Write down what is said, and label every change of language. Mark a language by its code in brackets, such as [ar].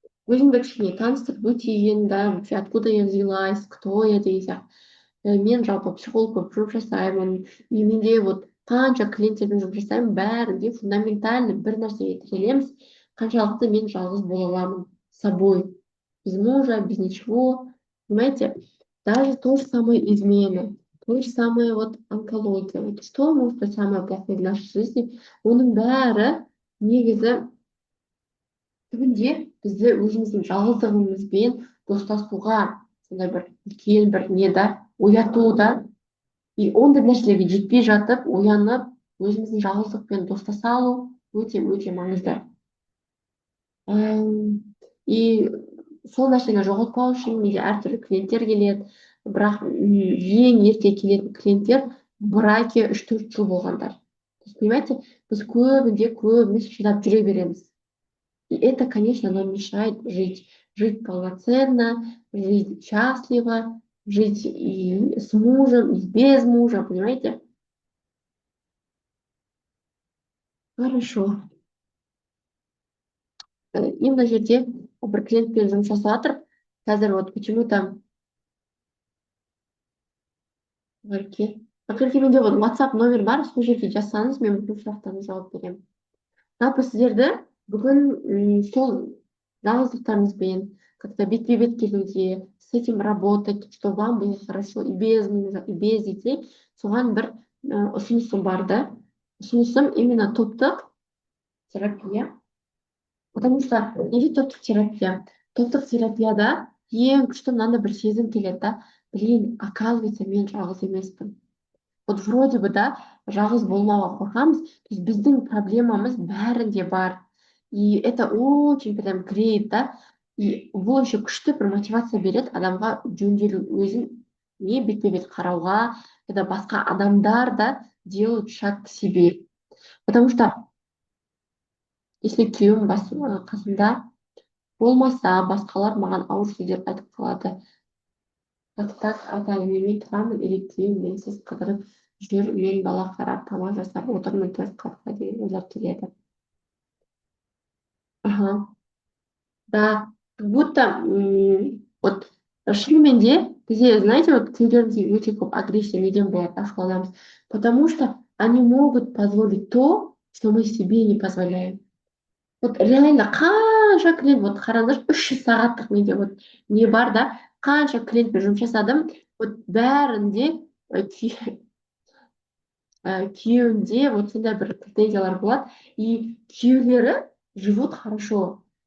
[kk] Өзімді кішкене таныстырып өтейін, да, [ru] вообще откуда я взялась, кто я [kk] деген сияқты. Мен жалпы психолог болып жұмыс жасаймын. И менде вот қанша клиенттермен жұмыс жасаймын, бәрінде фундаментально бір нәрсеге тірелеміз. Қаншалықты мен жалғыз бола аламын [ru] с собой, без мужа, без ничего. Понимаете? Даже то же самое измена, то же самое вот онкология. Вот что может быть самое плохое в нашей жизни? [kk] Оның бәрі негізі түбінде бізді өзіміздің жалғыздығымызбен достасуға сондай бір үлкен бір не да ояту да. И ондай нәрселерге жетпей жатып, оянып, өзіміздің жалғыздықпен достаса алу өте маңызды. И сол нәрсені жоғалтпау үшін менде әртүрлі клиенттер келеді. Бірақ ең ерте келетін клиенттер браке 3-4 жыл болғандар. Понимаете, біз көбіміз шыдап жүре береміз. [ru] И это, конечно, нам мешает жить. Жить полноценно, жить счастливо, жить и с мужем, и без мужа, понимаете? Хорошо. [kk] И мына жерде бір клиентпен жұмыс жасап жатыр. Қазір вот почему-то менде вот WhatsApp номер бар, сол жерге жазсаңыз, мен бүкіл сұрақтарыңызға жауап беремін. Жалпы сіздерді бүгін сол жалғыздықтарыңызбен как-то бетпе-бет келуге, [ru] с этим работать, чтобы вам было хорошо и без мужа, и без детей, [kk] соған бір ұсынысым бар да. Ұсынысым именно топтық терапия. Потому что неге топтық терапия? Топтық терапияда ең күшті мынандай бір сезім келеді да. Блин, оказывается, мен жалғыз емеспін. Вот вроде бы да, жалғыз болмауға қорқамыз. То есть біздің проблемамыз бәрінде бар. [ru] И это очень прям греет, да. [kk] И бұл еще күшті бір мотивация береді адамға жөнделу, өзін не бетпе бет қарауға, когда басқа адамдар да [ru] делают шаг к себе. [kk] Потому что если күйеуім қасымда болмаса, басқалар маған ауыр сөздер айтып қалады. Так айта бермей тұрамын, или күйеуім менсіз қыдырып жүр, мен бала қарап тамақ жасап отырмын төрт қатқа деген ойлар келеді. Ага. [ru] Да, как будто вот [kk] шынымен де бізде, [ru] знаете, вот [kk] тілдерімізде өте көп агрессия неден болады, ашуланамыз, [ru] потому что они могут позволить то, что мы себе не позволяем. [kk] Вот реально қанша клиент, вот қараңдаршы, 300 сағаттық менде вот не бар да, қанша клиентпен жұмыс жасадым, вот бәрінде күйеуінде вот сондай бір претензиялар болады, и күйеулері [ru] живут хорошо.